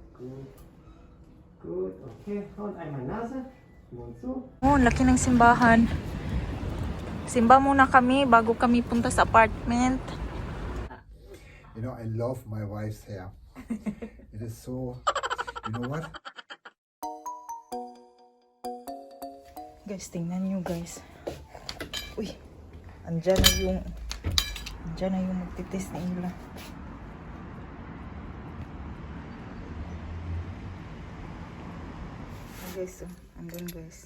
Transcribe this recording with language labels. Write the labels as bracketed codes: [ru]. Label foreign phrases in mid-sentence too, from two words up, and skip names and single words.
[de] Gut, okay. Und einmal Nase, Mund zu. [tl] Oh, laki ng simbahan. Simba muna kami bago kami punta sa apartment. [en] You know, I love my wife's hair. It is so, you know what? [tl] Guys, tingnan nyo guys. Uy, andyan na yung magtitis na nila. Guys, andun guys.